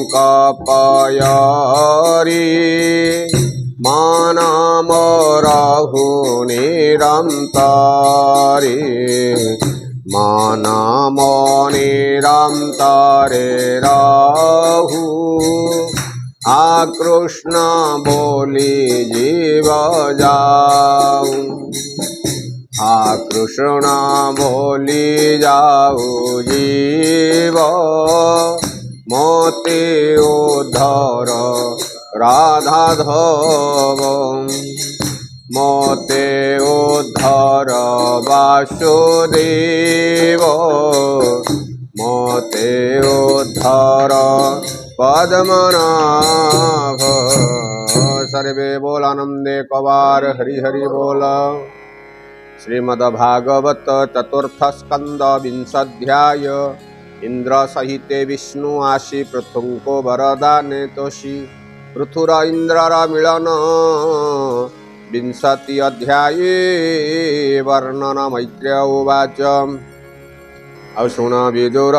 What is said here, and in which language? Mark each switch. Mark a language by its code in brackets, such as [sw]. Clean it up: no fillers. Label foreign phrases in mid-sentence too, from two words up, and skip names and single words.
[or] କପୟରୀ ମନ ମୋରହୁ ନିରନ୍ତରୀ ମନ ମୋ ନିରନ୍ତରେ ରହୁ ଆକୃଷ୍ଣ ବୋଲି ଜୀବ ଯାଉ ଆକୃଷ୍ଣ ବୋଲି ଯାଉ ଜୀବ ମୋତେ ଉଦ୍ଧର ରାଧାଧବ ମୋତେ ଉଦ୍ଧର ବାସୁଦେବ ମୋତେ ଉଦ୍ଧର ପଦ୍ମନାଭ ସର୍ବେ ବୋଲ ଆନନ୍ଦେ କବାର ହରି ହରି ବୋଲ। ଶ୍ରୀମଦ୍ଭାଗବତ ଚତୁର୍ଥ ସ୍କନ୍ଦ ବିଂଶାଧ୍ୟାୟ ଇନ୍ଦ୍ର ସହିତେ ବିଷ୍ଣୁ ଆଶୀ ପୃଥୁଙ୍କୁ ବରଦାନେ ତୋଷି ପୃଥୁର ଇନ୍ଦ୍ରର ମିଳନ ବିଂଶତି ଅଧ୍ୟାୟେ ବର୍ଣ୍ଣନ [sa] मैत्रेय उवाच [or] ଅଶୁଣ ବିଦୁର